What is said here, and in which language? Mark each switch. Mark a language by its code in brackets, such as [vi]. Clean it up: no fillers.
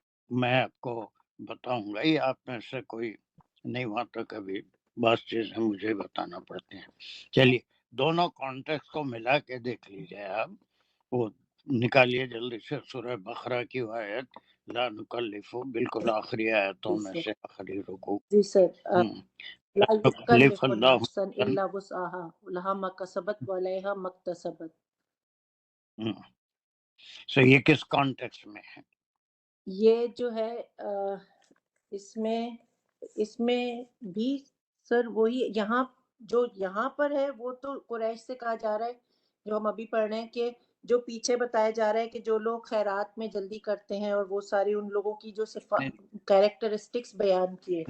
[ur] میں آپ کو بتاؤں گا، یہ آپ میں سے کوئی نہیں وہاں تک کبھی بعض چیزیں مجھے بتانا پڑتی ہیں. چلیے دونوں کانٹیکس کو ملا کے دیکھ لیجیے آپ، وہ نکالیے جلدی سے سورہ بقرہ کی آیت [ar] لا نکلف، [ur] بالکل آخری آیتوں میں سے آخری رکوع. جی سر، لا [ar] نکلف یکلف اللہ نفسا الا وسعها لها ما کسبت وعلیہا ما اکتسبت. [ur] سو یہ کس کانٹیکس میں ہے؟ یہ جو ہے اس میں بھی سر وہی یہاں جو یہاں پر ہے وہ تو قریش سے کہا جا رہا ہے، جو ہم ابھی پڑھ رہے ہیں کہ جو پیچھے بتایا جا رہا ہے کہ جو لوگ خیرات میں جلدی کرتے ہیں، اور وہ ساری ان لوگوں کی جو کیریکٹرسٹکس بیان کیے.